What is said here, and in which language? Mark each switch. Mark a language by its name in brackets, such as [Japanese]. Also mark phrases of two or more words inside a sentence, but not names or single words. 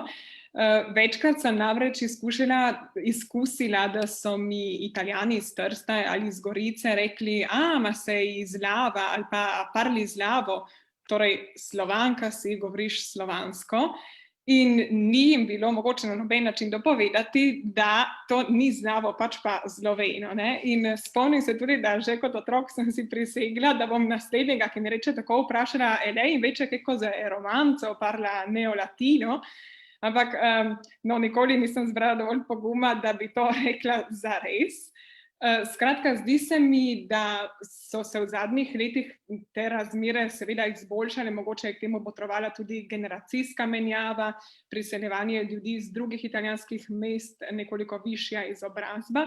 [Slovenian] Večkrat sem namreč izkusila, da so mi Italijani iz Trsta ali iz Gorice rekli, [Italian] ma se izlava [Slovenian] ali pa [Italian] parli zlavo, [Slovenian] torej Slovanka si govoriš slovansko. In ni jim bilo mogoče na noben način dopovedati, da to ni zlavo, pač pa zloveno. In spomnim se tudi, da že kot otrok sem si prisegla, da bom naslednjega, ki mi reče tako, vprašala, [Italian] lei invece che cosa è romanzo, parla neolatino. [Slovenian] Ampak nikoli nisem zbrala dovolj poguma, da bi to rekla zares. Skratka, zdi se mi, da so se v zadnjih letih te razmere seveda izboljšale, mogoče je k temu botrovala tudi generacijska menjava, priseljevanje ljudi iz drugih italijanskih mest, nekoliko višja izobrazba.